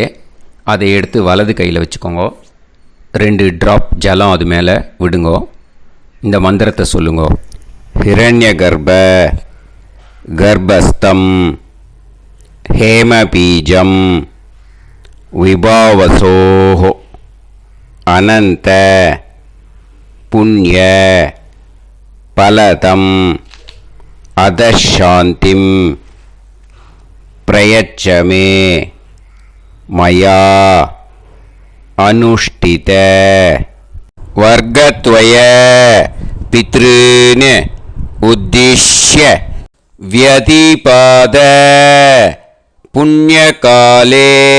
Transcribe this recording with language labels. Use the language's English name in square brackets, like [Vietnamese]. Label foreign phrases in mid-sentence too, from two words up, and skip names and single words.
[Tamil] அதை எடுத்து வலது கையில் வச்சுக்கோங்க. 2 ட்ராப் ஜலம் அது மேலே விடுங்கோ. இந்த மந்திரத்தை சொல்லுங்கோ. [Sanskrit] हिरण्य गर्भ गर्भस्थम् हेमबीजम् विभावसोः अनन्त पुण्य फलदम् अधशान्तिं प्रयच्छ मे मया अनुष्ठित वर्गद्वय पितॄन् उद्दिश्य व्यतिपाद पुण्यकाले